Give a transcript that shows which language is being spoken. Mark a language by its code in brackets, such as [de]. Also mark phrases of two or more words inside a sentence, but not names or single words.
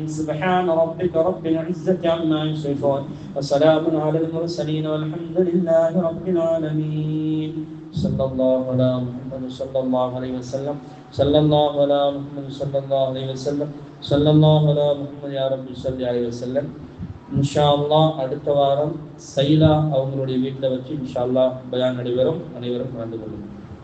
[ar] سبحان ربك رب العزة عما يصفون وسلام على المرسلين والحمد لله رب العالمين. صلى الله على محمد صلى الله عليه وسلم. صلى الله على محمد صلى الله عليه وسلم. صلى الله على محمد يا رب صلى عليه وسلم. إن شاء الله [ta] அடுத்த வாரம் சைலா அவங்களுடைய வீட்டில் வச்சு [ar] إن شاء الله [ta] பயான் நடைபெறும். அனைவரும் கலந்து கொள்ளுங்கள்.